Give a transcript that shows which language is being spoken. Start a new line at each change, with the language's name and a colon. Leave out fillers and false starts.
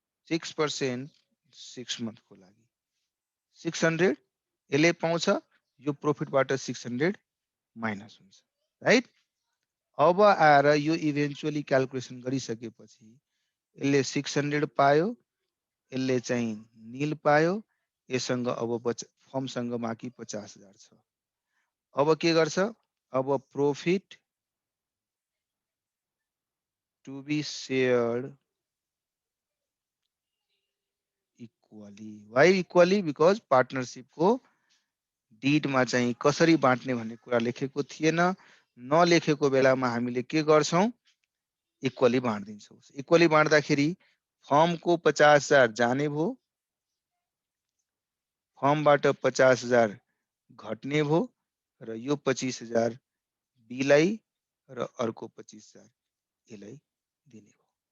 Nepali: 6% 6 month को लागि 600 यसले पाउँछ, यो प्रॉफिटबाट 600 माइनस हुन्छ,
English: Right?
Nepali: अब आएर यो इभेन्चुअली क्याल्कुलेसन गरिसकेपछि यसले 600 पायो, यसले चाहिँ नील पायो, यससँग अब फर्मसँग बाँकी 50,000 छ। अब के गर्छ? अब
English: Profit to be shared equally. Why equally? Because
Nepali: पार्टनरशिपको डिडमा चाहिँ कसरी बाँड्ने भन्ने कुरा लेखेको थिएन। नलेखेको बेलामा हामीले के गर्छौं? इक्वली बाँड्दिन्छौं। इक्वली बाँड्दाखेरि फर्मको 50,000 जाने भो, फर्मबाट 50,000 घट्ने भो र यो 25,000 बीलाई र अर्को 25,000 एलाई दिने भो।